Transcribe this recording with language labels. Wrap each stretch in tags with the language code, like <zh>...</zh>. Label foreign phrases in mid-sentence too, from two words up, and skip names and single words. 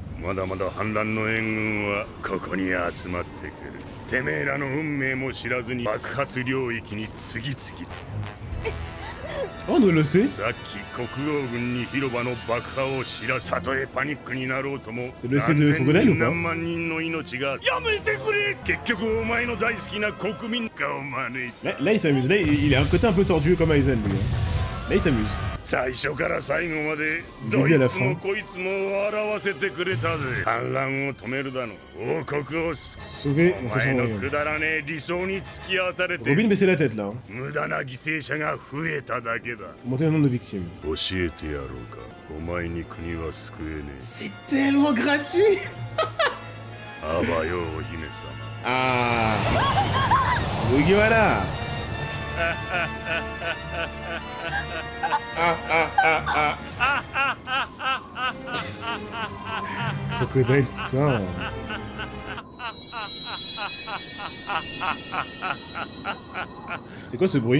<ja>まだまだ反乱の援軍はここに集まってくる。てめえらの運命も知らずに爆発領域に次々。</ja> <fr>Oh, nous le sait.</fr> <ja>さっき国王軍に広場の爆破を知らせ、たとえパニックになろうとも、</ja> <fr>C'est le C de Crocodile ou pas?</fr> <ja>何万人の命がやめてくれ。結局お前の大好きな国民がお招いた。</ja> <fr>Là, il s'amuse. Là, il a un côté un peu tordu comme Aizen, lui. Là, il s'amuse.</fr> <ja>最初から最後までどいつもこいつも笑わせてくれたぜ。反乱を止めるだの、王国を sauver お前のくだらねえ理想に付き合わされて</ja> <fr>Robin baissez la tête là.</fr> <ja>無駄な犠牲者が増えただけだ。</ja> <fr>Montez le nombre de victimes.</fr> <ja>教えてやろうか。お前に国は救えねえ。</ja> <fr>C'est tellement gratuit.</fr> <ja>あばよお姫様。 Ah. Mugiwara.</ja> <fr>Crocodile, putain. C'est quoi ce bruit?</fr>